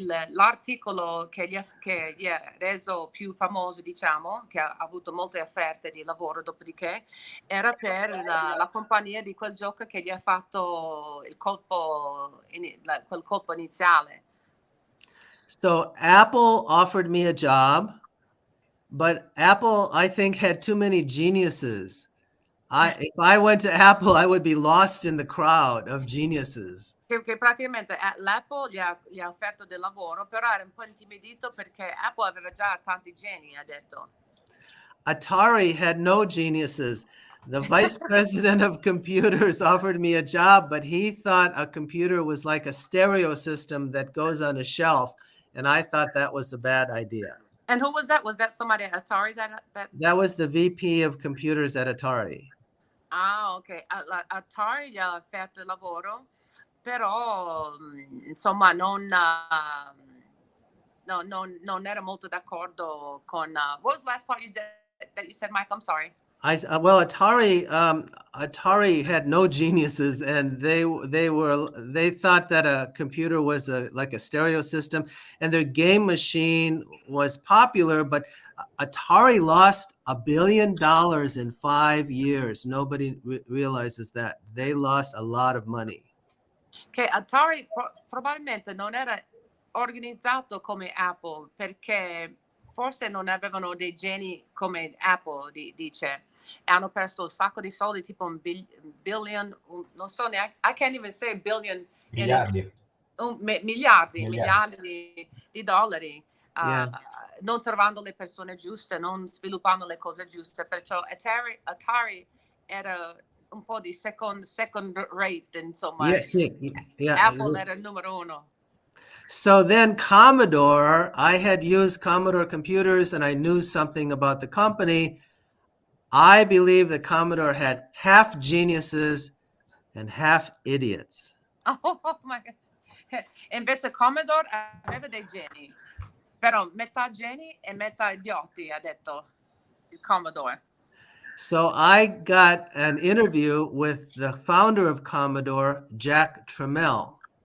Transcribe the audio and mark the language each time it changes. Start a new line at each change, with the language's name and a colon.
Italian: L'articolo che gli ha reso più famoso, diciamo, che ha avuto molte offerte di lavoro dopodiché, era per la compagnia di quel gioco che gli ha fatto quel colpo iniziale.
English: So Apple offered me a job, but Apple, I think, had too many geniuses. If I went to Apple, I would be lost in the crowd of geniuses.
Italian: Perché praticamente l'Apple gli ha offerto del lavoro, però era un po' intimidito perché Apple aveva già tanti geni, ha detto.
English: Atari had no geniuses. The vice president of computers offered me a job, but he thought a computer was like a stereo system that goes on a shelf, and I thought that was a bad idea. And who was that? Was that somebody at Atari That was the VP of computers at Atari. Ok.
Italian: Atari gli ha offerto il lavoro, però insomma non era molto d'accordo con.
English: What was the last part that you said, Mike? I'm sorry. Atari had no geniuses, and they thought that a computer was like a stereo system, and their game machine was popular, but Atari lost $1 billion in 5 years. Nobody realizes that. They lost a lot of money.
Italian: Che Atari probabilmente non era organizzato come Apple, perché forse non avevano dei geni come Apple, dice. Hanno perso un sacco di soldi, tipo un billion, non so neanche,
English: I can't even say billion.
Italian: Miliardi. Miliardi di dollari.
English: Yeah.
Italian: Non trovando le persone giuste, non sviluppando le cose giuste. Perciò Atari era un po' di second rate, insomma.
English: Yes, yeah.
Italian: Apple era il numero uno.
English: So then Commodore, I had used Commodore computers and I knew something about the company. I believe that Commodore had half geniuses and half idiots. Oh my God.
Italian: E invece Commodore aveva dei geni, però metà geni e metà idioti, ha detto il Commodore.
English: So I got an interview with the founder of Commodore, Jack Tramiel.